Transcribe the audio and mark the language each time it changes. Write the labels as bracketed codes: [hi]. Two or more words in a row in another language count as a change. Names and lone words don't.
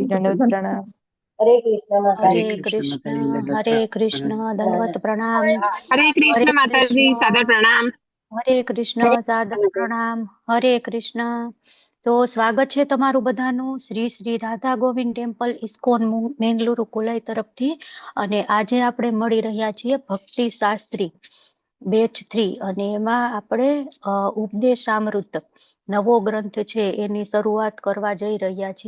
[hi] दंडवत प्रणाम। हरे कृष्ण माता हरे जी। कृष्ण हरे कृष्ण दंडवत प्रणाम। हरे हरे कृष्ण माता जी, कृष्ण सादर प्रणाम। हरे कृष्ण सादर प्रणाम। हरे कृष्ण। [gu] તો સ્વાગત છે તમારું બધાનું શ્રી શ્રી રાધા ગોવિંદ ટેમ્પલ ઇસ્કોન મેંગલુરુ કુલાઈ તરફથી। અને આજે આપણે મળી રહ્યા છીએ ભક્તિ શાસ્ત્રી બેચ 3 અને એમાં આપણે ઉપદેશામૃત નવો ગ્રંથ છે એની શરૂઆત કરવા જઈ રહ્યા છીએ।